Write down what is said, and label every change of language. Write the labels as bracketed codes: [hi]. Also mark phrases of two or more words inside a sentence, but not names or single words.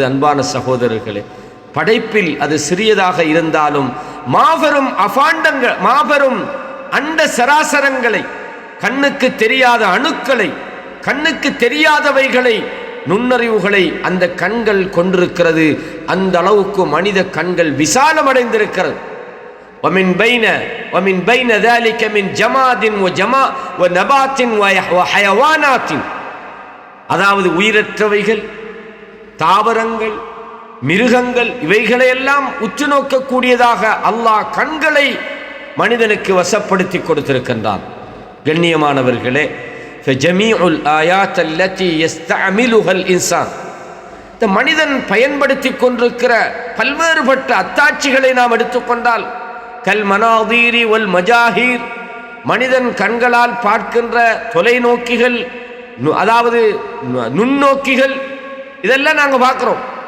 [ta] அன்பான சகோதரர்களே, படைப்பில் அது சிறியதாக இருந்தாலும் மாபெரும் அபாண்டங்கள், மாபெரும் அண்ட சராசரங்களை, கண்ணுக்கு தெரியாத அணுக்களை, கண்ணுக்கு தெரியாதவைகளை, நுண்ணறிவுகளை அந்த கண்கள் கொண்டிருக்கிறது. அந்த அளவுக்கு மனித கண்கள் விசாலமடைந்திருக்கிறது. [ar] ومن بين ذلك من جماد ونبات وحيوانات, [ta] அதாவது உயிரற்றவைகள், தாவரங்கள், மிருகங்கள் இவைகளையெல்லாம் உற்று நோக்கக்கூடியதாக அல்லாஹ் கண்களை மனிதனுக்கு வசப்படுத்தி கொடுத்திருக்கின்றான். கண்ணியமானவர்களே, [ar] فجميع الآيات التي يستعملها الإنسان, [ta] இந்த மனிதன் பயன்படுத்தி கொண்டிருக்கிற பல்வேறுபட்ட அத்தாட்சிகளை நாம் எடுத்துக்கொண்டால், [ar] كالمناظير والمجاهر, [ta] மனிதன் கண்களால் பார்க்கின்ற தொலைநோக்கிகள், அதாவது நுண்ணோக்கிகள், இதெல்லாம் நாங்கள் பார்க்கிறோம்.